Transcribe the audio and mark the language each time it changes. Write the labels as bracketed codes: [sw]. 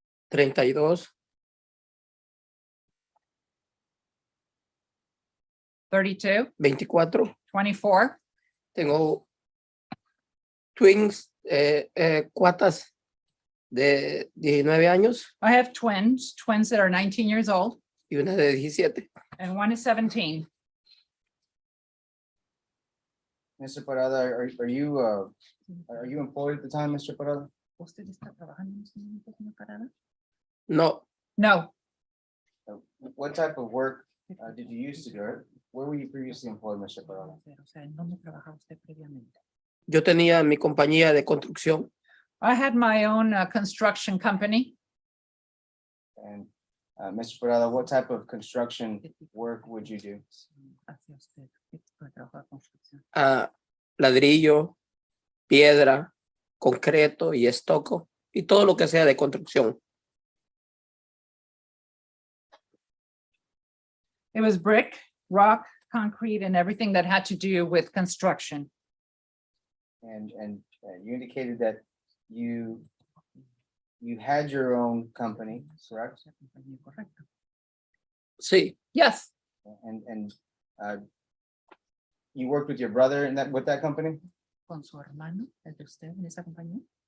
[es] 32, 32, 24. 24. Tengo twins, cuatas de 19 años [en] I have twins that are 19 years old [es] y una de 17. [en] and one is 17. Mr. Parada, are you employed at the time, Mr. Parada? [es] ¿Usted está trabajando en este momento, señor Parada? No, [en] No. What type of work did you used to do? Where were you previously employed, Mr. Parada? [es] O sea, ¿en dónde trabajaba usted previamente? yo tenía mi compañía de construcción. [en] I had my own construction company. And Mr. Parada, what type of construction work would you do? [es] Hacia usted, ¿qué tipo de trabajo de construcción? Ladrillo, piedra, concreto y estoco y todo lo que sea de construcción. [en] It was brick, rock, concrete, and everything that had to do with construction. And you indicated that you had your own company, correct? [es] Correcto. Sí, [en] Yes, And you worked with your brother in with that company? [es] Con su hermano, el de usted en esa compañía.